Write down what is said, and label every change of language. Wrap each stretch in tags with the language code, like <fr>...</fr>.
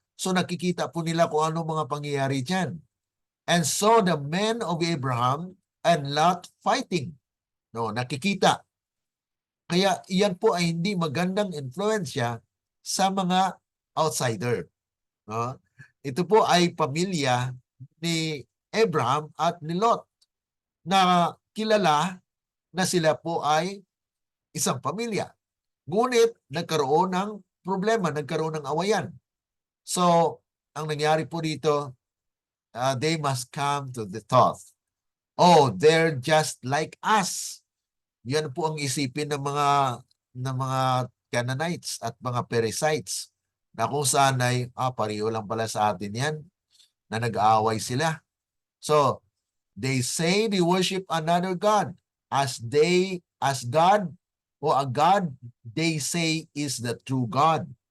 <tl>So nakikita po nila kung ano mga pangyayari dyan.</tl> <en>And so the men of Abraham and Lot fighting.</en> <tl>No, nakikita. Kaya iyan po ay hindi magandang influensya sa mga outsider. No? Ito po ay pamilya ni Abraham at ni Lot, na kilala na sila po ay isang pamilya. Ngunit nagkaroon ng problema, nagkaroon ng awayan.</tl> <en>So,</en> <tl>ang nangyari po dito,</tl> <en>they must come to the thought, oh, they're just like us.</en> <tl>Yan po ang isipin ng mga Canaanites at mga Perizzites, na kung saan ay, pareho lang pala sa atin yan, na nag-aaway sila. So, they say they worship another God as God, o a God they say is the true God.</tl>